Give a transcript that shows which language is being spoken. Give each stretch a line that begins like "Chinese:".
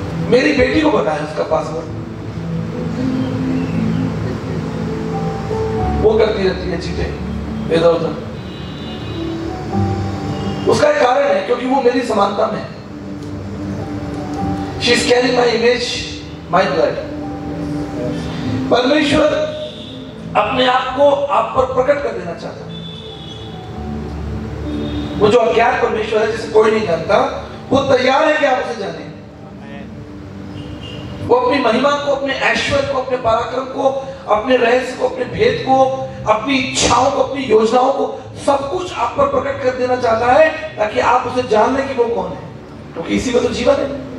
Hindi: मेरी बेटी को बताया उसका पासवर्ड, वो करती रहती है चीजें इधर उधर। उसका एक कारण है, क्योंकि वो मेरी समानता में है।
English: She is carrying my image, my blood.
Hindi: परमेश्वर अपने आप को आप पर प्रकट कर देना चाहता है। वो जो अज्ञात परमेश्वर है जिसे कोई नहीं जानता, वो तैयार है कि आप उसे जानें। वो अपनी महिमा को, अपने ऐश्वर्य को, अपने पराक्रम को, अपने रहस्य को, अपने भेद को, अपनी इच्छाओं को, अपनी योजनाओं को, सब कुछ आप पर प्रकट कर देना चाहता है, ताकि आप उसे जान लें कि वो कौन है, क्योंकि इसी में तो जीवन है।